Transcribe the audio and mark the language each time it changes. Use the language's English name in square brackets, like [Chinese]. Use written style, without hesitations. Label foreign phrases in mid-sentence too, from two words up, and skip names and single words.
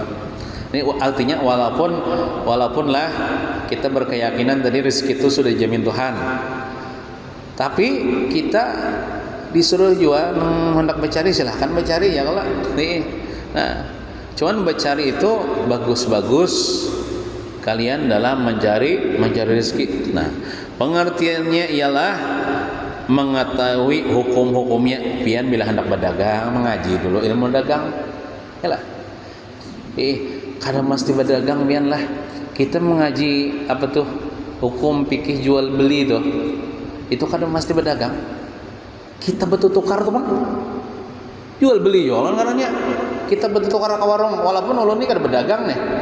[Indonesian] Ini artinya walaupun lah kita berkeyakinan tadi rezeki itu sudah dijamin Tuhan, tapi kita disuruh juga hendak mencari, silahkan mencari ya kalau nih. Nah, cuman mencari itu bagus kalian dalam mencari rezeki. Nah, pengertiannya ialah mengetahui hukum-hukumnya. [Banjar] Pian bila hendak berdagang, mengaji dulu ilmu dagang. [Indonesian] Yalah. [Banjar] Kada mesti berdagang pian lah. [Indonesian] Kita mengaji apa tuh? [Banjar] Hukum fikih jual beli tuh. Itu kada mesti berdagang. Kita betul tukar tuh, Bang. Jual beli jualan karena kita betul tukar ke warung, walaupun ulun ini kada berdagang nih.